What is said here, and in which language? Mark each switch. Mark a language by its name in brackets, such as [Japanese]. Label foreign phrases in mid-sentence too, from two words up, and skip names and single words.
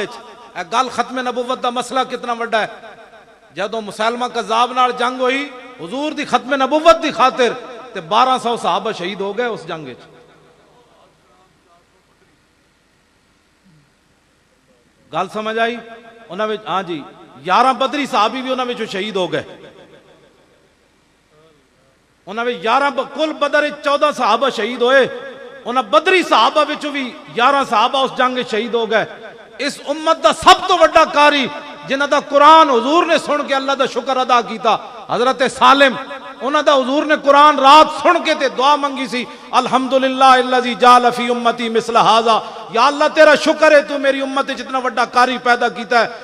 [Punjabi] اے گل ختم نبوت دا مسئلہ کتنا بڑا ہے. جدوں مسلمہ کذاب نال جنگ ہوئی حضور دی ختم نبوت دی خاطر تے 1200 صحابہ شہید ہو گئے اس جنگ وچ. گل سمجھ آئی؟ انہاں وچ ہاں جی 11 بدری صحابی بھی انہاں وچ شہید ہو گئے. انہاں وچ 11 کل بدر 14 صحابہ شہید ہوئے، انہاں بدری صحابہ وچ بھی 11 صحابہ اس جنگ وچ شہید ہو گئے. اس امت دا سب تو بڑا قاری جنہ دا قرآن حضور نے سن کے اللہ دا شکر ادا کیتا، حضرت سالم. انہاں دا حضور نے قرآن رات سن کے تے دعا منگی سی، [Arabic] الحمدللہ الذی جعل فی امتی مثل ھذا، [Punjabi] یا اللہ تیرا شکر ہے تو میری امت جتنا بڑا قاری پیدا کیتا ہے.